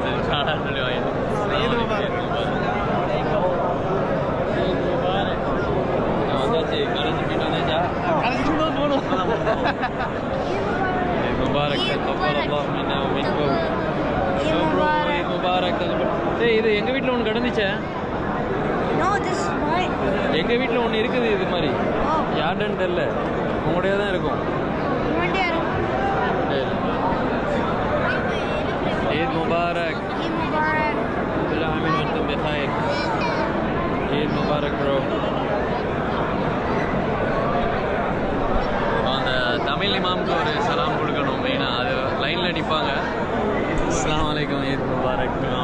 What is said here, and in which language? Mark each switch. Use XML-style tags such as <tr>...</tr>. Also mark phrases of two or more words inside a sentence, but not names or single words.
<ta>சரி ஷாடான்னு சொல்லி வாங்கிட்டேன். வந்தாச்சு காலேஜ் போயிட்டு வந்தாச்சா?</ta> <ar>عيد مبارك تقبل الله منا ومنكم. عيد مبارك.</ar> <ta>டேய் இது எங்கள் வீட்டில் ஒன்று கிடந்துச்சே.</ta> <en>No, this is mine.</en> <ta>எங்கள் வீட்டில் ஒன்று இருக்குது இது மாதிரி. யார்டன்னு தெரில. உங்களுடைய தான் இருக்கும்.</ta> <ar>عيد مبارك. عيد مبارك. كل عام وانتم بخير. عيد مبارك ப்ரோ.</ar> <ta>அந்த தமிழ் இமாமுக்கு ஒரு சலாம் கொடுக்கணும் மெயினாக. அது லைனில் நிற்பாங்க.</ta> <ar>السلام عليكم عيد مبارك.</ar>